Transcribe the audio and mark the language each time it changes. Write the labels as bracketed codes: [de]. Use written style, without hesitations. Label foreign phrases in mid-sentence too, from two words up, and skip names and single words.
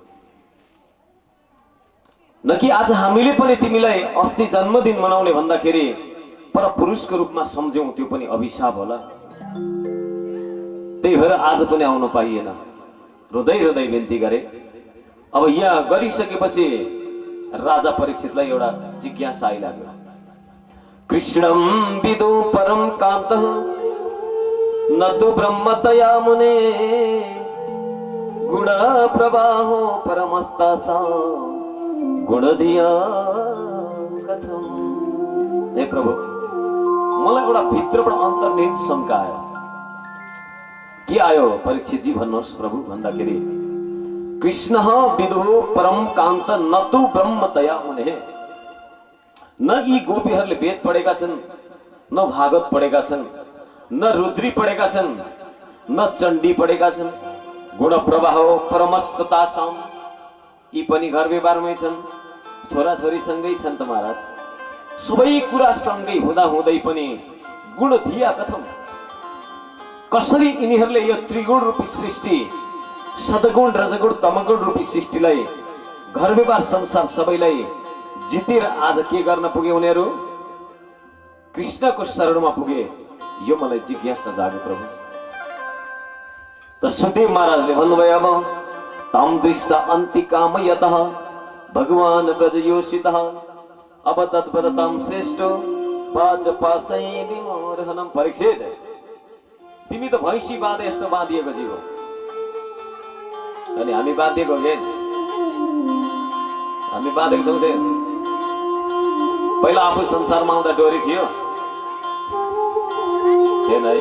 [ne] न कि आज हामीले पनि तिमीलाई अस्ति जन्मदिन मनाउने भन्दाखेरि पर पुरुषको रूपमा सम्झ्यौं, त्यो पनि अभिशाप होला। त्यही भएर आज पनि आउन पाइएन। हृदय हृदय बिन्ती गरे। अब यहाँ गरिसकेपछि राजा परीक्षितलाई एउटा जिज्ञासा आइलाग्यो। [sa] कृष्णं विदु परम कान्तः न तु ब्रह्मतया मुने गुण प्रवाहो परमस्तासा गुणधिया कथम। [ne] हे प्रभु, मलाई एउटा भित्रबाट अन्तर्निहित शंका आयो। के आयो परीक्षितजी भन्नुहोस् प्रभु भन्दाखेरि, [sa] कृष्ण विदुः परम कान्त न तु ब्रह्मतया मुने। [ne] न यी गोपीहरूले वेद पढेका छन्, न भागवत पढेका छन्, न रुद्री पढेका छन्, न चण्डी पढेका छन्। [sa] गुण प्रवाह परमस्ततासाम, [ne] यी पनि घर व्यवहारमै छन्, छोराछोरी सँगै छन् त महाराज। सबै कुरा सँगै हुँदा हुँदै पनि [sa] गुण धिया कथम, [ne] कसरी यिनीहरूले यो त्रिगुण रूपी सृष्टि, सदगुण रजगुण तमगुण रूपी सृष्टिलाई, घर व्यवहार संसार सबैलाई जितेर आज के गर्न पुगे उनीहरू? कृष्णको शरणमा पुगे। यो मलाई जिज्ञासा जाग्यो प्रभु। त सुदेव महाराजले भन्नुभयो, अब [sa] तम दृष्ट अन्तिकामयतः भगवान व्रजयोषितः अब तद्वदतां श्रेष्ठो पाच पासै विमोहनम। [ne] परीक्षित, तिमी त भैँसी बाँधे यस्तो बाँधिएको जीव, अनि हामी बाँधेको के? हामी बाँधेको छौँ। पहिला आफू संसारमा आउँदा डोरी थियो, थिएन है?